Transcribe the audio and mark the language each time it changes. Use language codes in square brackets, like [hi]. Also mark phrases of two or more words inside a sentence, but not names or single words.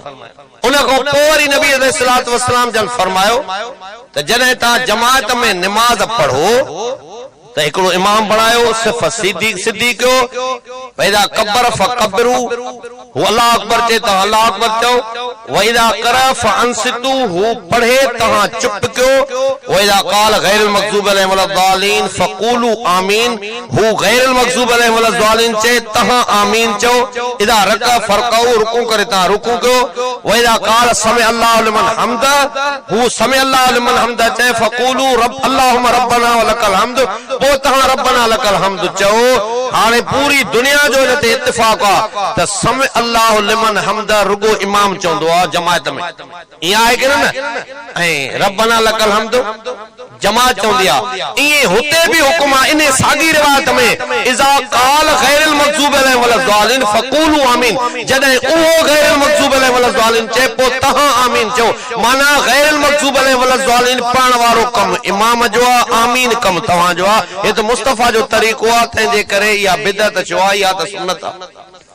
[sd] उन खां पोइ वरी नबी [ar] عليه الصلاة والسلام [sd] जन फरमायो त जॾहिं तव्हां जमात में निमाज़ पढ़ो त हिकिड़ो इमाम बणायो, सिर्फ सिद्धी कयो, [ar] وإذا كبر فكبروا, [sd] हू [ar] الله أكبر [sd] चए त [ar] الله أكبر [sd] चओ, [ar] وإذا قرأ فأنصتوا, [sd] हू पढ़े तव्हां चुप कयो, [ar] وإذا قال غير المغضوب عليهم ولا الضالين فقولوا آمين, [sd] हू [ar] غير المغضوب عليهم ولا الضالين [sd] चए तव्हां आमीन चओ, [ar] إذا ركع فاركعوا, [sd] रुकू करे तव्हां रुकू कयो, [ar] وإذا قال سمع الله لمن حمد، هو سمع الله لمن حمد چئي فقولوا رب اللهم ربنا ولك الحمد, [sd] पोइ तव्हां [ar] ربنا لك الحمد [sd] चओ। हाणे पूरी दुनिया जो हिन ते इत्तिफ़ाक़ आहे त [ar] سمع الله لمن حمد [sd] रुगो इमाम चवंदो आहे जमात में, ईअं आहे कि न? ऐं [ar] ربنا لك الحمد [sd] जमात चवंदी आहे। ईअं हुते बि हुकुम आहे इन साॻी रिवायत में, [ar] إذا قال غير المغضوب عليهم ولا الضالين فقولوا آمين, [sd] जॾहिं उहो [ar] غير المغضوب عليهم ولا الضالين [sd] चए पोइ तव्हां आमीन चओ। माना [ar] غير المغضوب عليهم ولا الضالين [sd] पढ़ण वारो कमु इमाम जो आहे, आमीन कमु तव्हां जो आहे। हे त मुस्तफ़ा जो तरीक़ो आहे, तंहिंजे करे इहा बिदअत छो आहे, इहा त सुन्नत आहे।